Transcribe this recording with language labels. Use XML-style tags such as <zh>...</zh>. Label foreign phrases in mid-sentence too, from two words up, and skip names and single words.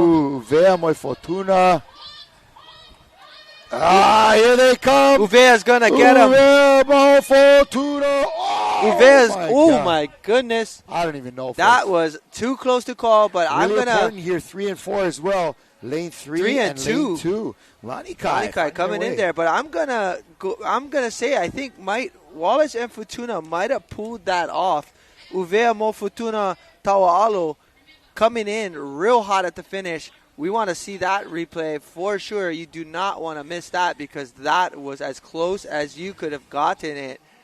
<en>Ooh, Uvea Moi Fortuna. Here they come. Uvea's going to get him. Uvea Moi Fortuna. My goodness. I don't even know. That was too close to call, but really I'm going to. important here, 3 and 4 as well. Lane 3 and 2. Lane 2. Lani Kai coming in there, but I'm gonna say I think Wallace and Fortuna might have pulled that off. Uvea Mo Fortuna Tawa'alo coming in real hot at the finish. We want to see that replay for sure. You do not want to miss that because that was as close as you could have gotten it.</en>